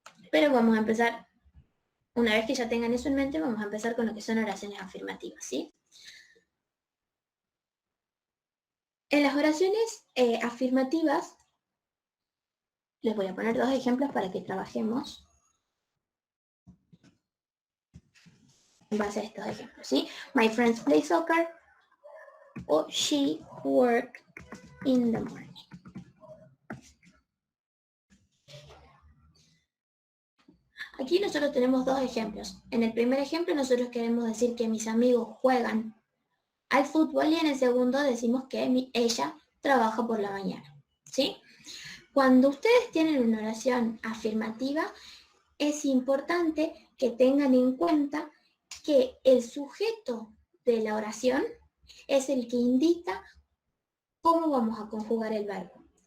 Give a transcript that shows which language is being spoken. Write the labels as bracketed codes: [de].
[es] Pero vamos a empezar, una vez que ya tengan eso en mente, vamos a empezar con lo que son oraciones afirmativas, ¿sí? En las oraciones afirmativas, les voy a poner dos ejemplos para que trabajemos en base a estos ejemplos, ¿sí? [en] My friends play soccer o she work in the morning. [es] Aquí nosotros tenemos dos ejemplos. En el primer ejemplo nosotros queremos decir que mis amigos juegan al fútbol y en el segundo decimos que ella trabaja por la mañana, ¿sí? Cuando ustedes tienen una oración afirmativa, es importante que tengan en cuenta que el sujeto de la oración es el que indica cómo vamos a conjugar el verbo.